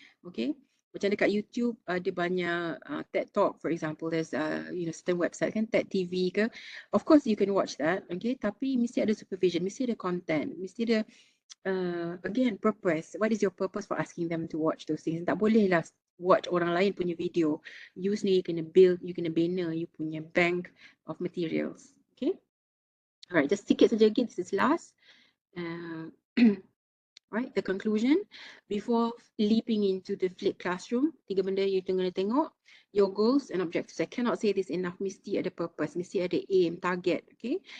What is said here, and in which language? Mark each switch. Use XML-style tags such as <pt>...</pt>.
<ms>Okay, macam dekat YouTube ada banyak TED Talk,</ms> <en>for example, there's certain website</en> <ms>kan, TED TV ke.</ms> <en>Of course you can watch that, okay,</en> <ms>tapi mesti ada</ms> <en>supervision, mesti ada content, mesti ada again, purpose. What is your purpose for asking them to watch those things?</en> <ms>Tak boleh lah watch orang lain punya video.</ms> <en>You</en> <ms>sendiri kena</ms> <en>build, you</en> <ms>kena bina</ms> <en>you</en> <ms>punya</ms> <en>bank of materials. Okay? Alright, just</en> <ms>sikit saja</ms> <en>again. This is last. right? The conclusion, before leaping into the flipped classroom,</en> <ms>tiga benda</ms> <en>you</en> <ms>kena tengok,</ms> <en>your goals and objectives. I cannot say this enough,</en> <ms>mesti ada</ms> <en>purpose, mesti ada aim, target, okay?</en>